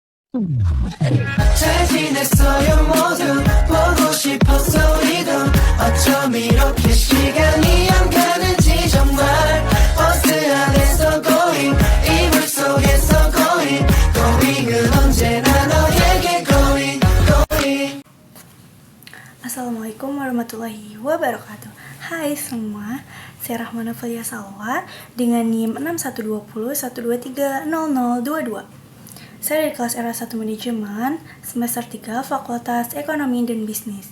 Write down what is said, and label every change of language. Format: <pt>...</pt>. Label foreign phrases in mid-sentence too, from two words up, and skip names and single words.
<ko>잘 지냈어요 모두 보고 싶었어 우리도 어쩜 이렇게 시간이 안 가는지 정말 버스 안에서 going 이불 속에서 going은 언제나 너에게 going.</ko> <ar>السلام عليكم ورحمة الله وبركاته.</ar> <id>Hai semua, saya Rahmana Falia Salwa dengan NIM 612012300022. Saya dari kelas R1 Manajemen, semester 3, Fakultas Ekonomi dan Bisnis.</id>